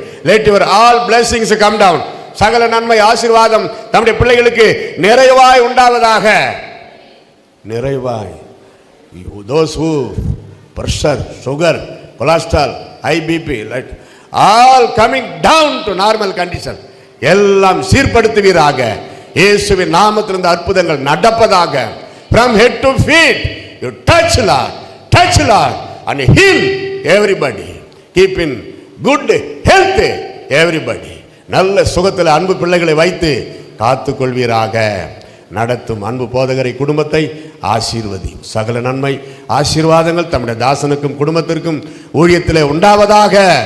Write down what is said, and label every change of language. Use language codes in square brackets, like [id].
[en] Let your all blessings come down. [ta] சகல நன்மை ஆசீர்வாதம் தம்முடைய பிள்ளைகளுக்கு நிறைவாய் உண்டாவதாக. நிறைவாய். [en] Those who pressure, sugar, cholesterol, high BP, like all coming down to normal condition. [ta] எல்லாம் சீர்படுத்துவீராக. இயேசுவின் நாமத்தில் இந்த அற்புதங்கள் நடப்பதாக. [en] From head to feet, you touch Lord and heal everybody. Keep in good health everybody. [ta] நல்ல சுகத்தில் அன்பு பிள்ளைகளை வைத்து காத்துக்கொள்வீராக. நடத்தும் அன்பு போதகரை குடும்பத்தை ஆசீர்வதி. சகல நன்மை ஆசீர்வாதங்கள் தம்முடைய தாசனுக்கும் குடும்பத்திற்கும் ஊழியத்திலே உண்டாவதாக.